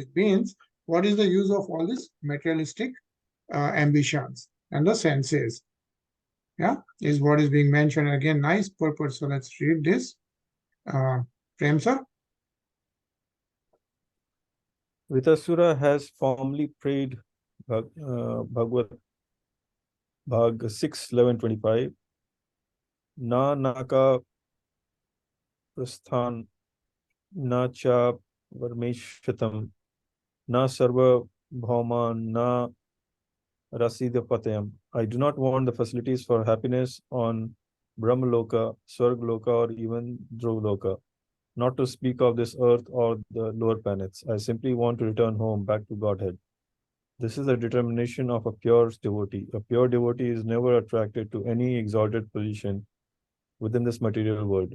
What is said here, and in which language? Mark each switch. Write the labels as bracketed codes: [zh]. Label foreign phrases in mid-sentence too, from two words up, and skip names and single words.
[en] Means, what is the use of all these materialistic ambitions and the senses? Yeah, is what is being mentioned. Again, nice purpose. So let's read this. Prem sir. Vritasura has formally prayed Bhagavad Bhag 6.11.25. [sa] न नाकपृष्ठं न च पारमेष्ठ्यं न सार्वभौमं न रसाधिपत्यम्. [en] I do not want the facilities for happiness on Brahmaloka, Swargloka, or even Dhruvaloka, not to speak of this earth or the lower planets. I simply want to return home, back to Godhead. This is the determination of a pure devotee. A pure devotee is never attracted to any exalted position within this material world.